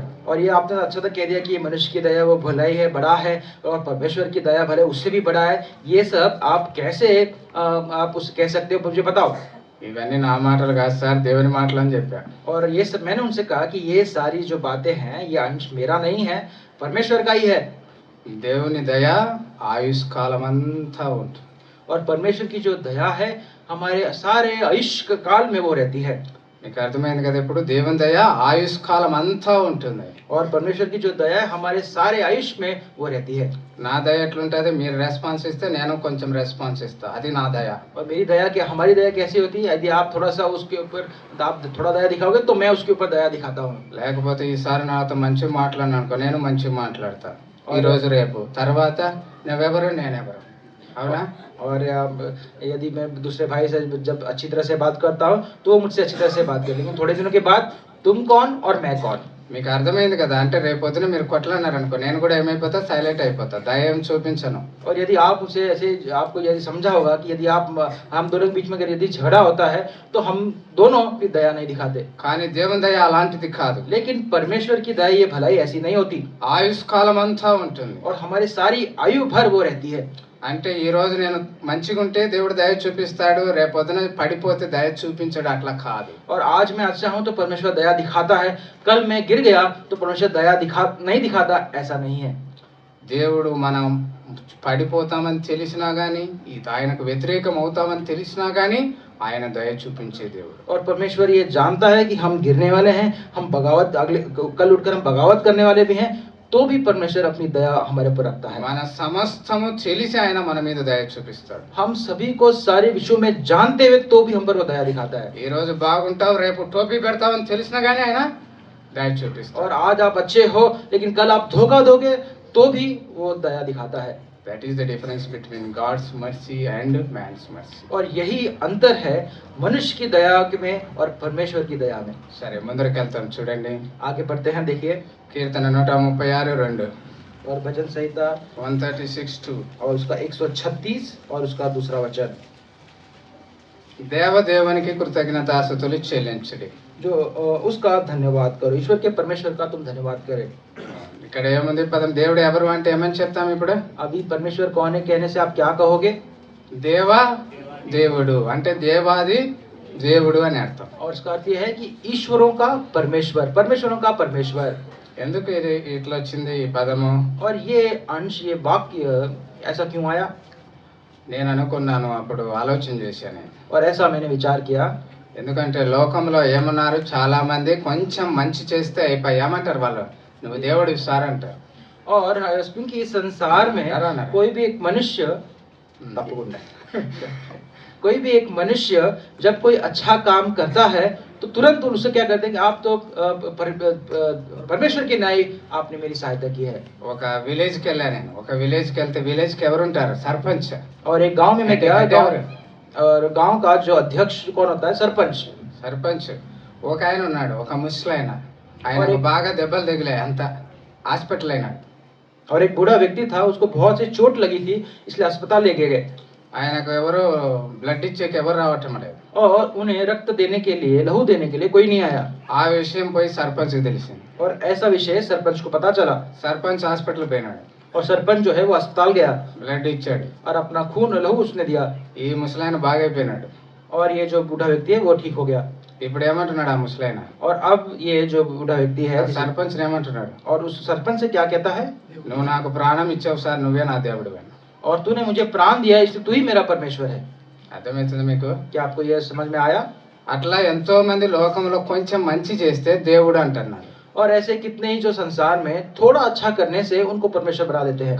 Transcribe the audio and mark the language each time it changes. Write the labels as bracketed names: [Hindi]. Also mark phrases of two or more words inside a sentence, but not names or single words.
[Hindi] और ये आपने अच्छा तो कह दिया कि ये मनुष्य की दया वो भलाई है, बड़ा है, और परमेश्वर की दया भले उससे भी बड़ा है. ये सब आप कैसे आप उसे कह सकते हो, मुझे बताओ. [Telugu] ఇవన్నీ నా మాటలు కాదు సార్, దేవుని మాటలు అని చెప్పా. [Hindi] और ये सब मैंने उनसे कहा कि ये सारी जो बातें हैं ये अंश मेरा नहीं है, परमेश्वर का ही है. [Telugu] దేవుని దయ ఆయుష్కాలం అంతా ఉంటుంది. [Hindi] और परमेश्वर की जो दया है हमारे सारे आयुष्य काल में वो रहती है. [Telugu] మీకు అర్థమైంది కదా? ఇప్పుడు దేవుని దయ ఆయుష్కాలం అంతా ఉంటుంది. [Hindi] और परमेश्वर की जो दया है हमारे सारे आयुष्य में वो रहती है. [Telugu] నా దయ ఎట్లుంటుంది? మీరు రెస్పాన్స్ ఇస్తే నేను కొంచెం రెస్పాన్స్ ఇస్తా, అది నా దయ. [Hindi] और मेरी दया क्या, हमारी दया कैसी होती है? यदि आप थोड़ा सा उसके ऊपर आप थोड़ा दया दिखाओगे तो मैं उसके ऊपर दया दिखाता हूँ. [Telugu] లేకపోతే ఈసారి నాతో మంచిగా మాట్లాడినా అనుకో, నేను మంచిగా మాట్లాడతా ఈ రోజు రేపు, తర్వాత నువ్వెవరు నేనెవరు, అవునా? [Hindi] और यदि मैं दूसरे भाई से जब अच्छी तरह से बात करता हूँ तो वो मुझसे अच्छी तरह से बात करे, लेकिन थोड़े दिनों के बाद तुम कौन और मैं कौन. [Telugu] మీకు అర్థమైంది కదా? అంటే రేపు పొద్దున మీరు కొట్లాడినారనుకో, నేను కూడా ఏమైపోతా, సైలెంట్ అయిపోతా, దయ ఏం చూపించను. [Hindi] और यदि आप उसे ऐसे आपको यदि समझा होगा कि यदि आप हम दोनों के बीच में अगर यदि झगड़ा होता है तो हम दोनों भी दया नहीं दिखाते. [Telugu] కానీ దేవుని దయ అలాంటిది కాదు. [Hindi] लेकिन परमेश्वर की दया ये भलाई ऐसी नहीं होती. [Telugu] ఆయుష్కాలం అంతా ఉంటుంది. [Hindi] और हमारी सारी आयु भर वो रहती है. [Telugu] అంటే ఈ రోజు నేను మంచిగా ఉంటే దేవుడు దయ చూపిస్తాడు, రేపు పొద్దున పడిపోతే దయ చూపించాడు, అట్లా కాదు. [Hindi] और आज मैं अच्छा हूँ तो परमेश्वर दया दिखाता है, कल मैं गिर गया तो परमेश्वर दया नहीं दिखाता, ऐसा नहीं है. [Telugu] దేవుడు మనం పడిపోతామని తెలిసినా కానీ, ఆయనకు వ్యతిరేకం అవుతామని తెలిసినా కానీ ఆయన దయ చూపించే దేవుడు. [Hindi] और परमेश्वर ये जानता है कि हम गिरने वाले हैं, हम बगावत कल उठकर हम बगावत करने वाले भी हैं, तो भी परमेश्वर अपनी दया हमारे ऊपर रखता है। [Telugu] మన సమస్తము తెలిసి ఆయన మన మీద దయ చూపిస్తాడు. [Hindi] हम सभी को सारे विषयों में जानते हुए तो भी हम पर वो दया दिखाता है। [Telugu] ఈ రోజు బాగుంటావు రేపు టోపీ పెడతావని తెలిసినా గానీ ఆయన దయ చూపిస్తాడు. [Hindi] और आज आप अच्छे हो लेकिन कल आप धोखा दोगे तो भी वो दया दिखाता है। [English] That is the difference between God's mercy and man's mercy. [Hindi] और यही अंतर है मनुष्य की दया में और परमेश्वर की दया में। [Telugu] సరే ముందరికి వెళ్తాం చూడండి. [Hindi] आगे बढ़ते हैं, देखिए [Telugu] కీర్తన 136:2 [Hindi] और भजन संहिता 136:2 और उसका 136 और उसका दूसरा वचन। [Telugu] దేవదేవునికి కృతజ్ఞతాస్తుతులు చెల్లించుడి. [Hindi] जो उसका धन्यवाद करो, ईश्वर के परमेश्वर का तुम धन्यवाद करे। [Telugu] ఇక్కడ ఏముంది పదం దేవుడు ఎవరు అంటే ఏమని చెప్తాం ఇప్పుడు? [Hindi] अभी परमेश्वर कौन है कहने से आप क्या कहोगे? [Telugu] దేవా దేవుడు అంటే దేవాది దేవుడు అని అర్థం. [Hindi] और इसका अर्थ यह है कि ईश्वरों का परमेश्वर, परमेश्वरों का परमेश्वर। [Telugu] ఎందుకు ఇది ఇట్లా వచ్చింది ఈ పదము? [Hindi] और ये अंश, ये वाक्य ऐसा क्यों आया? [Telugu] నేను అనుకున్నాను, అప్పుడు ఆలోచన చేశాను. [Hindi] और ऐसा मैंने विचार किया, [Telugu] ఎందుకంటే లోకంలో ఏమన్నారు, చాలా మంది కొంచెం మంచి చేస్తే అయిపోయి ఏమంటారు వాళ్ళు, నువ్వు దేవుడు సార్ అంటారు. [Hindi] और क्योंकि इस संसार में कोई भी एक मनुष्य कोई भी एक मनुष्य जब कोई अच्छा काम करता है तो तुरंत उससे क्या करते हैं कि आप तो परमेश्वर के न्याय आपने मेरी सहायता की है। [Telugu] ఒక విలేజ్కి వెళ్ళాను నేను. ఒక విలేజ్కి వెళ్తే విలేజ్కి ఎవరు ఉంటారు? సర్పంచ్. [Hindi] और एक गांव में मैं गया, और गांव का जो अध्यक्ष कौन होता है? सरपंच। [Telugu] సర్పంచ్ ఒక ఆయన ఉన్నాడు, ఒక ముసలాయన. ఆయనకు బాగా దెబ్బలు తగిలాయి, అంత హాస్పిటల్ అయినాడు. [Hindi] और एक बूढ़ा व्यक्ति था, उसको बहुत सी चोट लगी थी, इसलिए अस्पताल लेके गए। [Telugu] ఆయనకు ఎవరు బ్లడ్ ఇచ్చేకి ఎవరు రావటం లేదు. [Hindi] और उन्हें रक्त देने के लिए, लहू देने के लिए कोई नहीं आया। [Telugu] ఆ విషయం పోయి సర్పంచ్కి తెలిసింది. [Hindi] और ऐसा विषय सरपंच को पता चला। [Telugu] సర్పంచ్ హాస్పిటల్ పోయినాడు. [Hindi] और सरपंच जो है वो अस्पताल गया, [Telugu] బ్లడ్ ఇచ్చాడు. [Hindi] और अपना खून लहू उसने दिया। [Telugu] ఈ ముసలాయన బాగైపోయినాడు. [Hindi] और ये जो बूढ़ा व्यक्ति है वो ठीक हो गया। [Telugu] ఇప్పుడు ఏమంటున్నాడు ఆ ముసలాయన? [Hindi] और अब ये जो बूढ़ा व्यक्ति है [Telugu] సర్పంచ్ ఏమంటున్నాడు? [Hindi] और उस सरपंच से क्या कहता है? [Telugu] నువ్వు నాకు ప్రాణం ఇచ్చావు సార్, నువ్వే నా దేవుడు అని. [Hindi] और तूने मुझे प्राण दिया, इसलिए तू ही मेरा परमेश्वर है। [Telugu] అర్థమవుతుంది మీకు? [Hindi] क्या आपको ये समझ में आया? [Telugu] అట్లా ఎంతో మంది లోకంలో కొంచెం మంచి చేస్తే దేవుడు అంటున్నారు. [Hindi] और ऐसे कितने ही जो संसार में थोड़ा अच्छा करने से उनको परमेश्वर बना देते हैं।